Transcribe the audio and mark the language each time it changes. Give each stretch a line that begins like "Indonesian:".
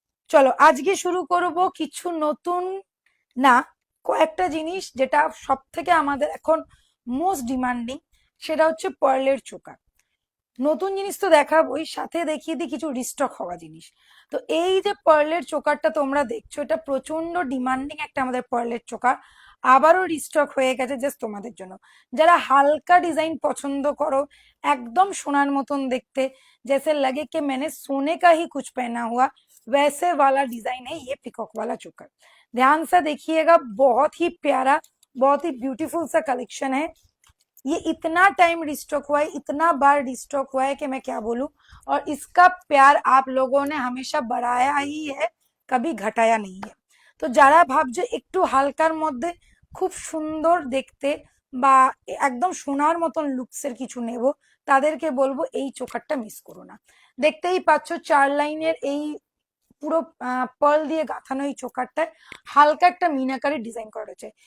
Bangla: চলো আজকে শুরু করব কিছু নতুন না, কয়েকটা জিনিস যেটা সব থেকে আমাদের এখন মোস্ট ডিমান্ডিং, সেটা হচ্ছে পার্লের চোকার। নতুন জিনিস তো দেখাবোই, সাথে দেখিয়ে দিই কিছু রিস্টক হওয়া জিনিস। তো এই যে পার্লের চোকারটা তোমরা দেখছো, এটা প্রচন্ড ডিমান্ডিং একটা আমাদের পার্লের চোকার। আবারও রিস্টক হয়ে গেছে জাস্ট তোমাদের জন্য। যারা হালকা ডিজাইন পছন্দ করো, একদম সোনার মতন দেখতে,
Hindi: जैसे लगे कि मैंने सोने का ही कुछ पहना हुआ, वैसे वाला डिजाइन है ये पिकॉक वाला चोकर। ध्यान से देखिएगा, बहुत ही प्यारा, बहुत ही ब्यूटीफुल सा कलेक्शन है। ये इतना टाइम रिस्टॉक हुआ है, इतना बार रिस्टॉक हुआ है कि मैं क्या बोलूं। और इसका प्यार आप लोगों ने हमेशा बढ़ाया ही है, कभी घटाया नहीं है।
Bangla: তো যারা ভাবছো একটু হালকার মধ্যে খুব সুন্দর দেখতে বা একদম সোনার মতন লুকসের কিছু নেব, তাদেরকে বলবো এই চোকারটা মিস করো না। দেখতেই পাচ্ছ 4 লাইনের এই পুরো পার্ল দিয়ে গাঁথানো এই চোকারটায় হালকা একটা মিনাকারি ডিজাইন করা রয়েছে।